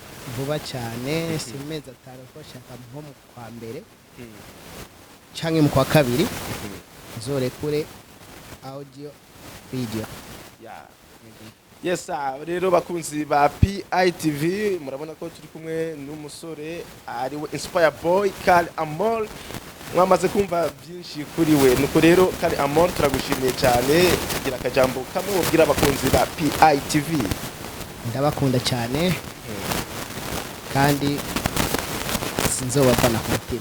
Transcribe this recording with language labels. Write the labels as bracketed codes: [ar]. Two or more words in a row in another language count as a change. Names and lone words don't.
[rn] vuba cyane si mezi 5 ko shaka nko mu kwa mbere canke mu kwa kabiri nzorekure [en] audio video [rn] yes rero bakunzi ba PITV murabona ko turi kumwe n'umusore ari we Inspire Boy Kari Amor mwamaze kumva byinshi kuri we nuko rero Kari Amor turagushimiye cyane kugira akajambo kamwe ubwira abakunzi ba PITV ndabakunda cyane kandi sinzobavana ku mutima